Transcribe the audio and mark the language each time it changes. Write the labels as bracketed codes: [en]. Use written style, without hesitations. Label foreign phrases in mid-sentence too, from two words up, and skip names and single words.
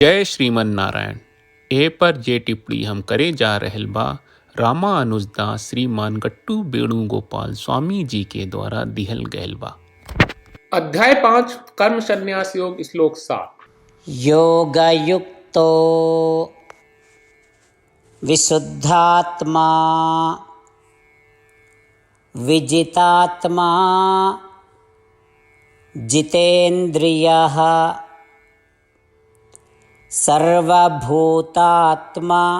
[bho] जय श्रीमन नारायण। ए पर जे टिप्पणी हम करे जा रहल बा रामानुजदास श्रीमान गट्टू वेणुगोपाल स्वामी जी के द्वारा दिहल गयल बा। अध्याय 5 कर्म संन्यास योग श्लोक 7। [sa] योगयुक्तो विशुद्धात्मा विजितात्मा जितेन्द्रियः सर्वभूतात्मा